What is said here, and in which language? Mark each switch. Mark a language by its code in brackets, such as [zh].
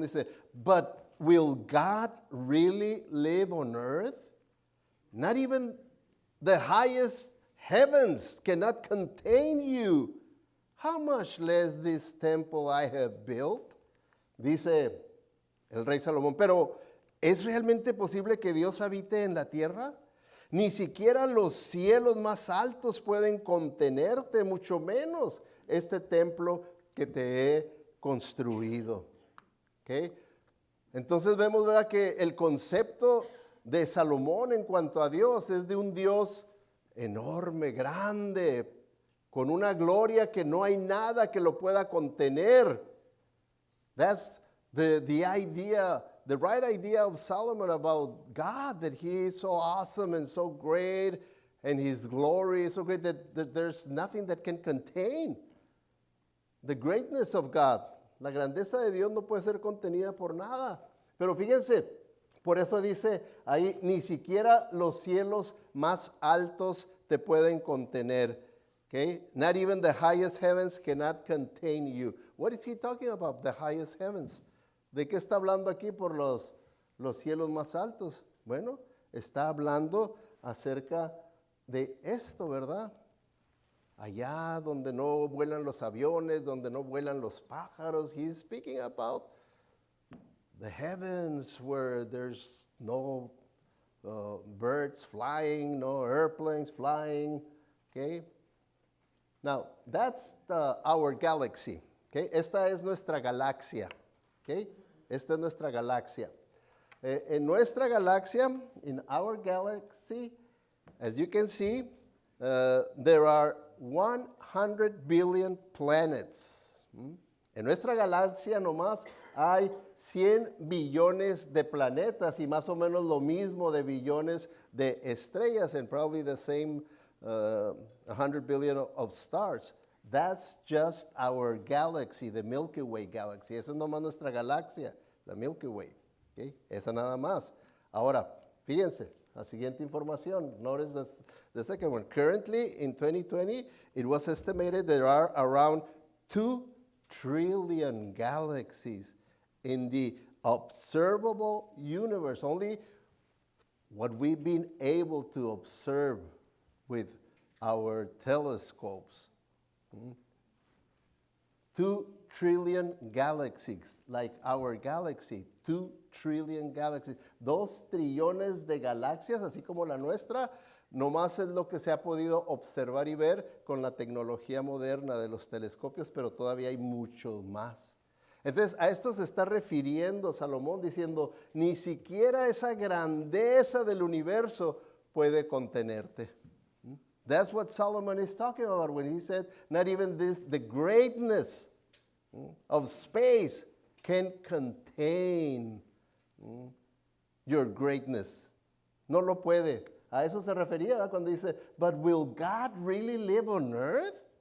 [es] Dice, [en] but will God really live on earth? Not even the highest heavens cannot contain you. How much less this temple I have built? [es] Dice el rey Salomón, pero ¿es realmente posible que Dios habite en la tierra? Ni siquiera los cielos más altos pueden contenerte, mucho menos este templo que te he construido. ¿Okay? Entonces vemos, ¿verdad?, que el concepto de Salomón en cuanto a Dios es de un Dios enorme, grande, con una gloria que no hay nada que lo pueda contener. [en] That's the idea, the right idea of Solomon about God, that he is so awesome and so great, and his glory is so great that there's nothing that can contain the greatness of God. [es] La grandeza de Dios no puede ser contenida por nada. Pero fíjense, por eso dice ahí, ni siquiera los cielos más altos te pueden contener. [en] Okay? Not even the highest heavens cannot contain you. What is he talking about? The highest heavens. [es] ¿De qué está hablando aquí por los cielos más altos? Bueno, está hablando acerca de esto, ¿verdad? Allá donde no vuelan los aviones, donde no vuelan los pájaros. [en] He's speaking about the heavens where there's no birds flying, no airplanes flying. Okay? Now, that's our galaxy. Okay? [es] Esta es nuestra galaxia. Okay? Esta es nuestra galaxia. En nuestra galaxia, [en] in our galaxy, as you can see, there are 100 billion planets. [es] En nuestra galaxia nomás hay 100 billones de planetas y más o menos lo mismo de billones de estrellas, [en] and probably the same 100 billion of stars. That's just our galaxy, the Milky Way galaxy. [es] Esa es nomás nuestra galaxia, la Milky Way. ¿Okay? Esa nada más. Ahora, fíjense, la siguiente información. [en] Notice the second one. Currently, in 2020, it was estimated there are around 2 trillion galaxies in the observable universe. Only what we've been able to observe with our telescopes. 2 trillion galaxies, like our galaxy. 2 trillion galaxies. [es] 2 trillones de galaxias, así como la nuestra, nomás es lo que se ha podido observar y ver con la tecnología moderna de los telescopios, pero todavía hay mucho más. Entonces, a esto se está refiriendo Salomón diciendo, ni siquiera esa grandeza del universo puede contenerte. [en] That's what Solomon is talking about when he said, not even this, the greatness of space can contain your greatness. [es] No lo puede. A eso se refería, ¿verdad? Cuando dice, [en] but will God really live on earth?